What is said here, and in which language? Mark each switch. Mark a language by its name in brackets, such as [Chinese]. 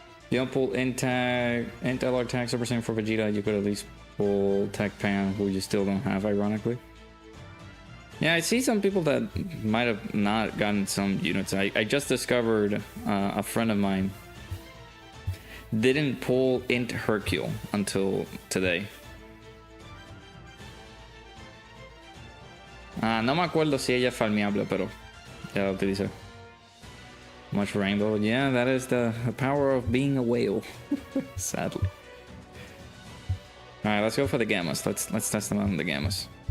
[English] You don't pull int tag, int LR tag super saiyan for Vegeta, you could at least pull Tech Pan, who you still don't have, ironically. Yeah, I see some people that might have not gotten some units. I just discovered a friend of mine didn't pull int Hercule until today. [Spanish] No me acuerdo si ella es farmeable, pero ya la utilicé. [English] Much rainbow. Yeah, that is the power of being a whale. Sadly. Alright, let's go for the Gammas. Let's test them on the Gammas.